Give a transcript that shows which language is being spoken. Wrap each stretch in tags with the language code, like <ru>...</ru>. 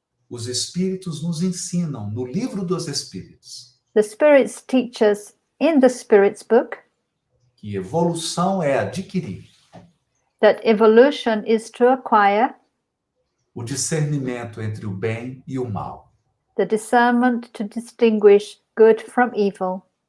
<pt>Os Espíritos nos ensinam no livro dos Espíritos</pt> <en>The spirits teach us in the Spirit's book</en> <pt>que evolução é adquirir</pt> <en>that evolution is to acquire</en> <pt>o discernimento entre o bem e o mal.</pt> <en>the discernment to distinguish good from evil.</en>